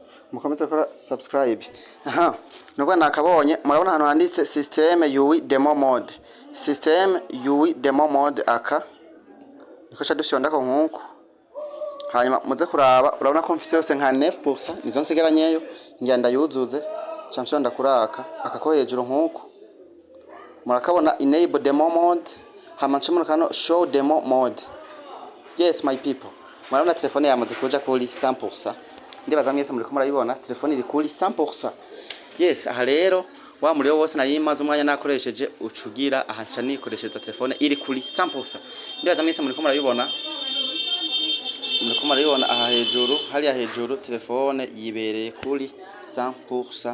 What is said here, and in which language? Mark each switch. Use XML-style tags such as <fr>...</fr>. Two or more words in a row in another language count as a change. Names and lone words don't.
<rn>mukomeze gukora subscribe. Aha nubwo nakabonye murabona hano handitse</rn> <en>system UI demo mode, system UI demo mode</en> <rn>aka niko cha dufyonda ko nkuko. Hanyuma muze kuraba urabona ko mfise yose nka 9% nizo nsigaranyeyo ngenda yuzuze champion ndakuraka akako hejuru nkuko. Murakabona</rn> <en>enable demo mode</en> <rn>hama kano</rn> <en>show demo mode. Yes my people,</en> <rn>murabona telefone yamaze kuja kuri 100%. Ndibaza mwese muri ko murabibona telefone iri kuri 100%. Yes, aha rero wa muriro wose nayimaze umwanya nakoresheje ucugira aha nca nikoreshereza telefone iri kuri 100%. Ndibaza mwese muri ko murabibona. Muriko murabibona aha hejuru, hariya hejuru telefone yibereye kuri 100%.</rn>